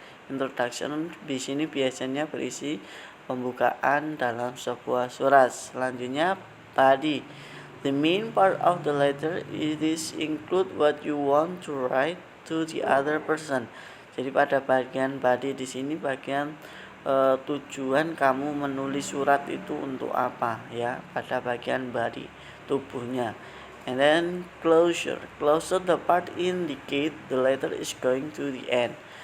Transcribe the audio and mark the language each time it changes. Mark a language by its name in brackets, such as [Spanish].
[Indonesian] Introduction di sini biasanya berisi pembukaan dalam sebuah surat. [English] Selanjutnya body. The main part of the letter is include what you want to write to the other person. [Indonesian] Jadi pada bagian body di sini bagian tujuan kamu menulis surat itu untuk apa, ya, pada bagian body tubuhnya. [English] And then closure the part indicate the letter is going to the end.